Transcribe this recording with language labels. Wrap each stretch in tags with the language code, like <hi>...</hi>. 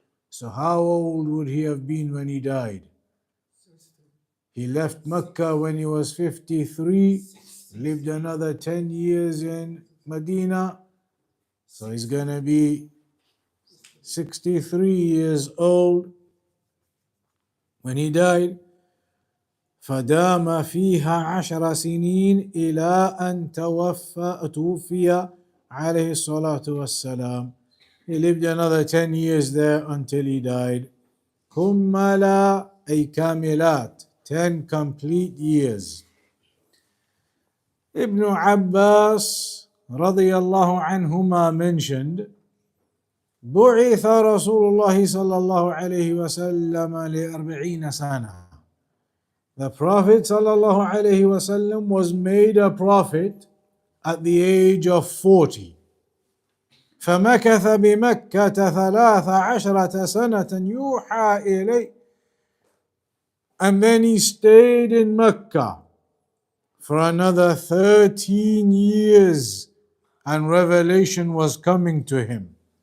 <en>So how old would he have been when he died? He left Mecca when he was 53, lived another 10 years in Medina, so he's going to be 63 years old when he died.</en> <ar>فدام فيها 10 سنين إلى أن توفي عليه الصلاة والسلام.</ar> <en>He lived another 10 years there until he died.</en> <ar>كملا أي كاملات,</ar> <en>10 complete years.</en> <ar>Ibn Abbas رضي الله عنهما mentioned بعث رسول الله صلى الله عليه وسلم ل40 سنة.</ar> <en>The Prophet ﷺ was made a prophet at the age of 40.</en> <ar>فمكث بمكة 13 سنة يوحى إليه.</ar> <en>And then he stayed in Mecca for another 13 years and revelation was coming to him.</en>